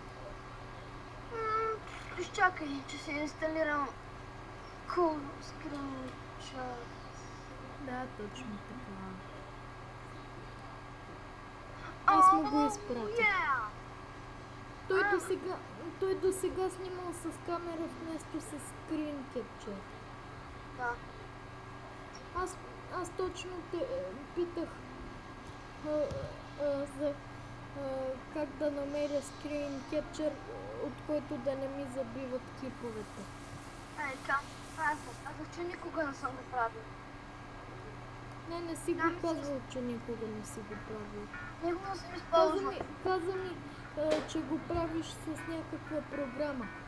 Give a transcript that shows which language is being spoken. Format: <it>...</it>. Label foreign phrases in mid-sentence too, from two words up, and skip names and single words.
<bg>Изчакай, че се инсталирам Cool Screenshot. Да, точно така. Аз му го изпратих. Той до сега снимал с камера вместо с</bg> <en>screen capture.</en> <bg>Да. Аз точно те питах за как да намеря</bg> <en>screen capture,</en> <bg>от който да не ми забиват клиповете. Аз че никога не съм го правил. Не си го казвал, че никога не си го правил. Никога съм използвал. Каза ми, че го правиш с някаква програма.</bg>